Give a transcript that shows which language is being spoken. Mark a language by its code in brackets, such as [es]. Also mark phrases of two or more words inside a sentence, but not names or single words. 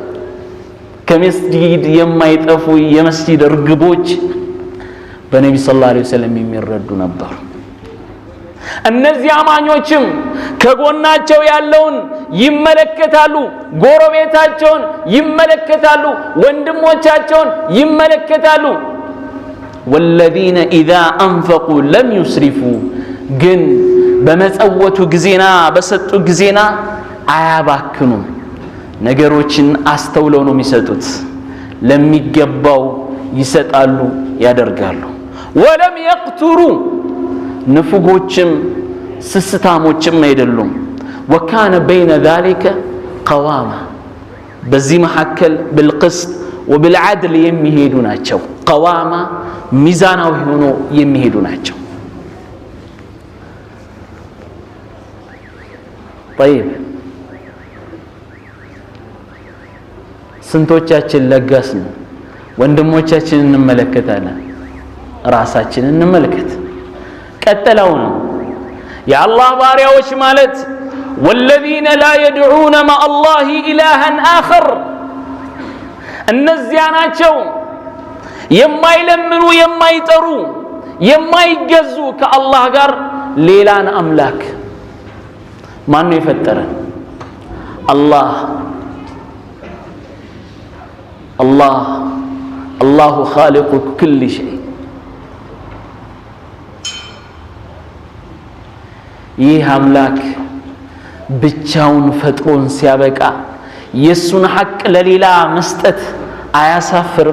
[am] ከመስጂድ የማይጠፉ የመስጂድ እርግቦች በነብዩ [ar] صلى الله عليه وسلم [am] የሚረዱ ነበሩ። እነዚህ አማኞችም ከጎናቸው ያለውን ይመለከታሉ፣ ጎረቤታቸውን ይመለከታሉ፣ ወንድሞቻቸውን ይመለከታሉ። [ar] والذين إذا أنفقوا لم يسرفوا [am] ግን በመጸወቱ ጊዜና በሰጡ ጊዜና አያባክኑም። ነገሮችን አስተውለው ነው የሚሰጡት። ለሚገባው ይሰጣሉ፣ ያደርጋሉ። [ar] ولم يقتروا [am] ንፉጎችም ስስታሞችም አይደሉም። [ar] وكان بين [am] ذلك ቀዋማ በዚህ መካከል [ar] بالقسط وبالعدل [am] የሚሄዱ ናቸው። ቀዋማ ሚዛናዊ ሆኖ የሚሄዱ ናቸው። طيب ስንቶቻችን ለጋስ ነው? ወንድሞቻችንን እንመለከታለን፣ ራሳችንን እንመለከት። ቀጠለው ነው የአላህ ባሪያዎች ማለት [ar] والذين لا يدعون مع الله إلها آخر [am] እነዚያ ናቸው የማይለምኑ የማይጠሩ የማይገዙ ከአላህ ጋር ሌላን አምላክ። ማን ነው የፈጠረን? [ar] الله خالق كل شيء። [am] ይህ አምላክ ብቻውን ፈጥሮን ሲያበቃ የሱን ሐቅ ለሌላ መስጠት አያሳፍርም?